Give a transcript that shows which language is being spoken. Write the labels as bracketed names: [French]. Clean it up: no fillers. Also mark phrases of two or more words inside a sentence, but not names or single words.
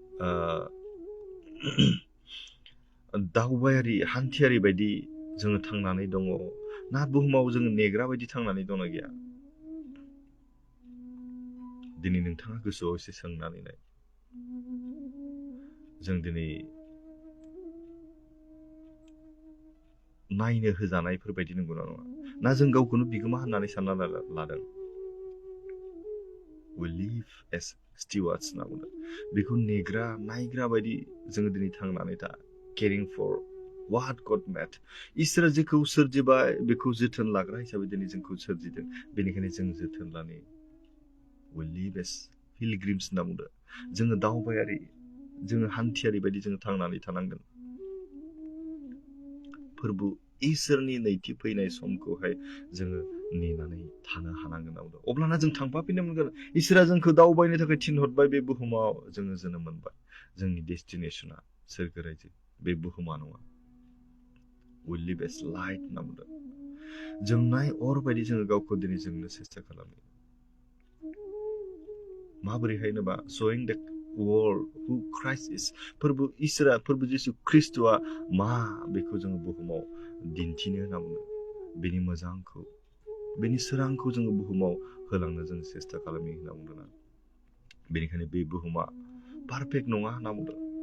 [Bodo] दावबायारि हान्थियारि बायदि जोङो थांनानै दङ ना बुहुमाव जोङो नेग्रा बायदि थांनानै दंना गैया दिनै नोंथाङा गोसोआव एसे सोंनानै नाय जों दिनै नायनो होजानायफोर बायदि नंगौना नङा ना जों गावखौनो बिगोमा होननानै सानना लादों we [English] live as stewards [Bodo] होनना बुंदों बेखौ नेग्रा नायग्रा बायदि जोङो दिनै थांनानै था [English] caring for what God made [Bodo] इसोरा जेखौ सोरजिबाय बेखौ जोथोन लाग्रा हिसाबै दिनै जोंखौ सोरजिदों बेनिखायनो जों जोथोन लानो [English] we live as pilgrims [Bodo] होनना बुंदों जोङो दावबायारि जोङो हान्थियारि बायदि जोङो थांनानै थानांगोन फोरबो इसोरनि नैथि फैनाय समखौहाय जोङो नेनानै थानो हानांगोन अब्लाना जों थांफाफिननो मोनगोन इसोरा जोंखौ दावबायनो थाखाय थिनहरबाय बे बुहुमाव जोङो जोनोम मोनबाय जोंनि डेस्टिनेसना सोरगो रायजो बे बुहुमा नङा [English] we live as light [Bodo] होनना बुंदों जोंनाय अर बायदि जोङो गावखौ दिनै जोंनो सेस्था खालामो माबोरैहाय होनोबा [English] showing the world who Christ is [Bodo] फोरबो इसोरा फोरबो जिसु ख्रिस्टआ मा बेखौ जोङो बुहुमाव दिन्थिनो होनना बुङो बेनि मोजांखौ बेनि सोरांखौ जोङो बुहुमाव होलांनो जों सेस्था खालामो होनना बुंदों बेनिखायनो बे बुहुमा पारफेक्ट नङा होनना बुंदों